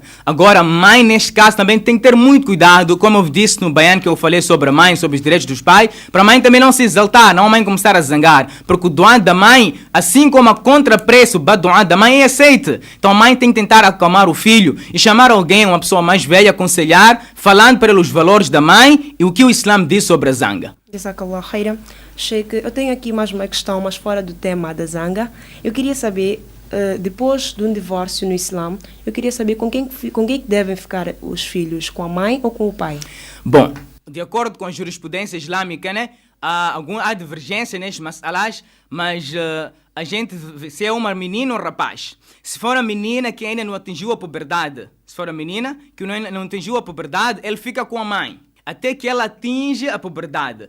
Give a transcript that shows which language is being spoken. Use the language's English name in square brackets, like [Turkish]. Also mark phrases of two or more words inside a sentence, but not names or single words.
[Portuguese] Agora, a mãe, neste caso, também tem que ter muito cuidado, como eu disse no baiano que eu falei sobre a mãe, sobre os direitos dos pais, para a mãe também não se exaltar, não a mãe começar a zangar, porque o doá da mãe, assim como a contrapreço, o doá da mãe é aceite. Então, a mãe tem que tentar acalmar o filho e chamar alguém, uma pessoa mais velha, aconselhar, falando para ele os valores da mãe e o que o Islã diz sobre a zanga. [Arabic] جزاك الله خيرا. [Portuguese] Sheikh, eu tenho aqui mais uma questão, mas fora do tema da zanga. Eu queria saber, depois de um divórcio no Islã, eu queria saber com quem devem ficar os filhos, com a mãe ou com o pai? Bom, de acordo com a jurisprudência islâmica, né, há divergência nestes masalas, mas a gente, se é uma menina ou um rapaz, se for a menina que ainda não atingiu a puberdade, não atingiu a puberdade, ele fica com a mãe até que ela atinge a puberdade.